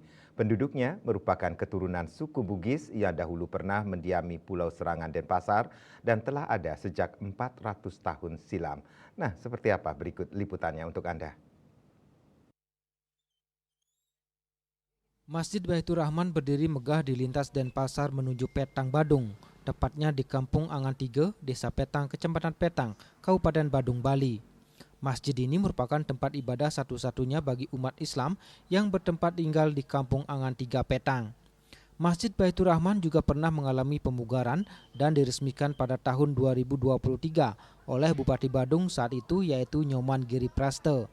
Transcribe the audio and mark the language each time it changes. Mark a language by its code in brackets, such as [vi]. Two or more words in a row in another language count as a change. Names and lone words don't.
[id] Penduduknya merupakan keturunan suku Bugis yang dahulu pernah mendiami Pulau Serangan Denpasar dan telah ada sejak 400 tahun silam. Nah, seperti apa berikut liputannya untuk Anda. Masjid Baitur Rahman berdiri megah di lintas Denpasar menuju Petang Badung, tepatnya di Kampung Angan Tiga, Desa Petang, Kecamatan Petang, Kabupaten Badung, Bali. Masjid ini merupakan tempat ibadah satu-satunya bagi umat Islam yang bertempat tinggal di Kampung Angan Tiga Petang. Masjid Baitur Rahman juga pernah mengalami pemugaran dan diresmikan pada tahun 2023 oleh Bupati Badung saat itu, yaitu Nyoman Giri Praste.